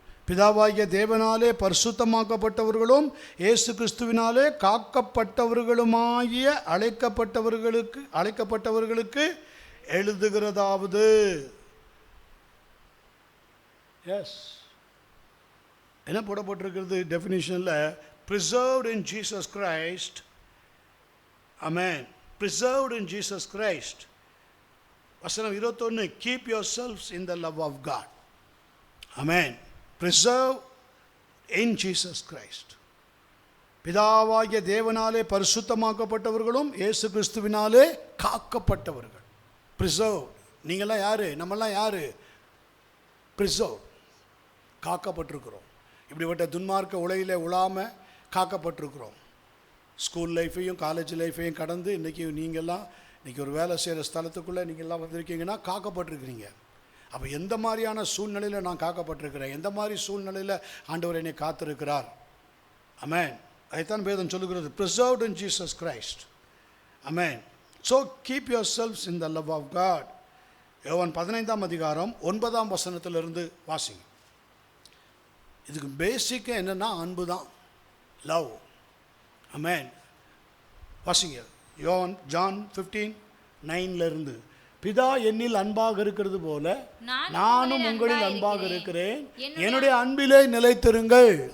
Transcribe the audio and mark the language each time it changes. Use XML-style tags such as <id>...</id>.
<ta>பிதாவாகிய தேவனாலே பரிசுத்தமாக்கப்பட்டவர்களும் இயேசு கிறிஸ்துவினாலே காக்கப்பட்டவர்களுமாகிய அழைக்கப்பட்டவர்களுக்கு எழுதுகிறதாவது. எஸ், என்ன போடப்பட்டிருக்கிறது டெஃபினிஷனில்?</ta> <en>preserved in Jesus Christ. Amen. preserved in Jesus Christ.</en> <ta>வசனம் 21,</ta> <en>keep yourselves in the love of God. Amen. preserved in Jesus Christ.</en> <ta>பிதாவாகிய தேவனாலே பரிசுத்தமாக்கப்பட்டவர்களும் இயேசு கிறிஸ்துவினாலே காக்கப்பட்டவர்கள்.</ta> <en>preserved.</en> <ta>நீங்கள்லாம் யாரு? நம்மெல்லாம் யாரு? preserved. காக்கப்பட்டிருக்கிறோம். இப்படிப்பட்ட துன்மார்க்க உலகில் உழாமல் காக்கப்பட்டிருக்கிறோம். ஸ்கூல் லைஃப்பையும் காலேஜ் லைஃப்பையும் கடந்து இன்றைக்கி ஒரு வேலை செய்கிற ஸ்தலத்துக்குள்ளே நீங்கள்லாம் வந்திருக்கீங்கன்னா காக்கப்பட்டிருக்கிறீங்க. அப்போ எந்த மாதிரியான சூழ்நிலையில் நான் காக்கப்பட்டிருக்கிறேன், எந்த மாதிரி சூழ்நிலையில் ஆண்டவர் என்னை காத்திருக்கிறார். ஆமென். அதைத்தான் வேதம் சொல்லுகிறது,</ta> <en>preserved in Jesus Christ.</en> <ta>Amen.</ta> <en>So keep yourselves in the love of God.</en> <ta>யோவான் 15ஆம் அதிகாரம் 9ஆம் வசனத்திலிருந்து வாசிங்க. இதுக்கு பேசிக்காக என்னென்னா அன்பு தான், லவ். ஆமென். வாசிங்க. ஜான் 15:9 பிதா என்னில் அன்பாக இருக்கிறது போல நானும் உங்களில் அன்பாக இருக்கிறேன், என்னுடைய அன்பிலே நிலைத்திருங்கள்.</ta>